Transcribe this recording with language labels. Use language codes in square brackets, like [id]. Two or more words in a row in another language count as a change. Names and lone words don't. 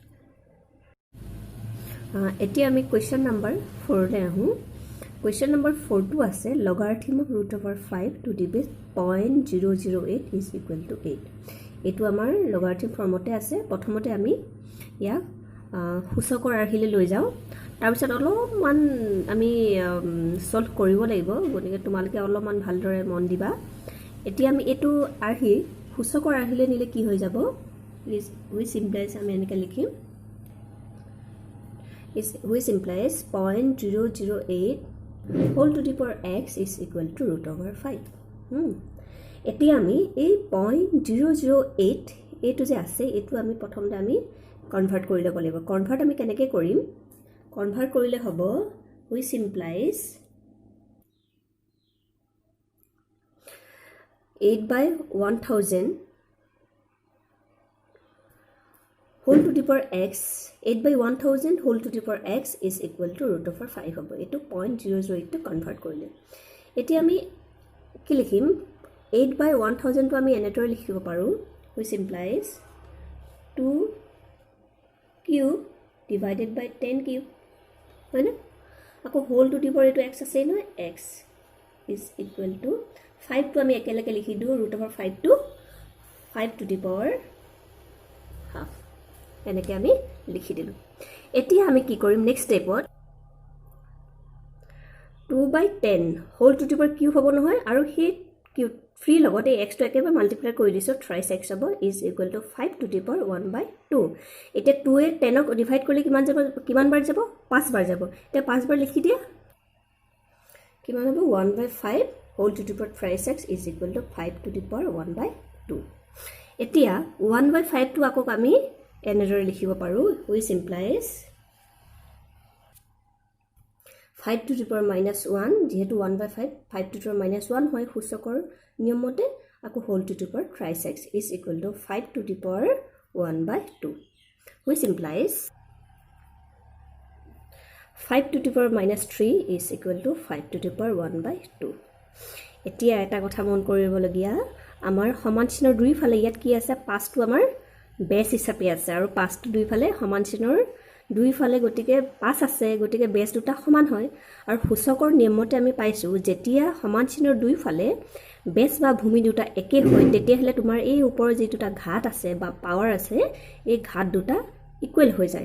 [as] এতিয়া আমি [en] question number [as] 4 লে আহো [en] question number [as] 4 টো আছে [en] logarithm of [as] √5 [en] to the base 0.008 is equal to 8 [as] এটো আমাৰ লগাৰিথম ফৰ্মতে আছে প্ৰথমতে আমি ইয়া সূচকৰ আহিলে লৈ যাও তাৰ পিছত অলপমান আমি সলভ কৰিব লাগিব গতিকে তোমালকে অলপমান ভালদৰে মন দিবা এতিয়া আমি এটো আহি সূচকৰ আহিলে নিলে কি হৈ যাব [en] which implies [as] আমি এনেকৈ লিখিম [en] which implies 0.008 whole to the power x is equal to √5 [as] এতিয়া আমি এই 0.008 এটো যে আছে এটো আমি প্ৰথমতে আমি কনভাৰ্ট কৰি লব লাগিব কনভাৰ্ট আমি কেনেকৈ কৰিম কনভাৰ্ট কৰিলে হ'ব [en] which implies 8/1000 whole to the power x 8/1000 whole to the power x is equal to √5 [as] হ'ব এটো 0.008 টো কনভাৰ্ট কৰিলে এতিয়া আমি কি লিখিম 8/1000 টো আমি এনেদৰে লিখিব পাৰো [en] which implies 2 cube divided by 10 cube [as] হয় না আকৌ [en] whole to the power [as] এটো x আছে নহয় [en] x is equal to 5 [as] টো আমি একেলগে লিখি দিও √5 টো [en] 5 to the power half [as] এনেকৈ আমি লিখি দিলো এতিয়া আমি কি কৰিম [en] next stepত 2/10 whole to the power cube [as] হ'ব নহয় আৰু হে [en] cube free [as] লগতে x টো একেবাৰে মাল্টিপ্লাই কৰি দিছো [en] thrice x [as] হ'ব [en] is equal to 5 to the power 1/2 [as] এতিয়া 2 এ 10 ক ডিভাইড কৰিলে কিমান বাৰ যাব 5 বাৰ যাব এতিয়া 5 বাৰ লিখি দিয়া কিমান হ'ব [en] 1/5 whole to the power thrice x is equal to 5 to the power 1/2 [as] এতিয়া 1/5 টো আকৌ আমি এনেদৰে লিখিব পাৰো [en] which implies 5 to the power -1 যেহেতু 1/5 5 to the power -1 [as] হয় সূচকৰ নিয়মতে আকৌ [en] whole to the power thrice x is equal to 5 to the power 1/2, which implies 5 to the power minus 3 is equal to 5 to the power 1/2. [as] এতিয়া এটা কথা মন কৰিবলগীয়া, আমাৰ সমান চিনৰ দুইফালে ইয়াত কি আছে, 5টো আমাৰ বেছ হিচাপে আছে আৰু 5টো দুইফালে সমান চিনৰ দুইফালে, গতিকে 5 আছে, গতিকে বেছ দুটা সমান হয়। আৰু সূচকৰ নিয়মতে আমি পাইছোঁ যেতিয়া সমান চিনৰ দুইফালে বেছ বা ভূমি দুটা একে হয় তেতিয়াহ'লে তোমাৰ এই ওপৰৰ যি দুটা ঘাত আছে বা পাৱাৰ আছে এই ঘাত দুটা ইকুৱেল হৈ যায়।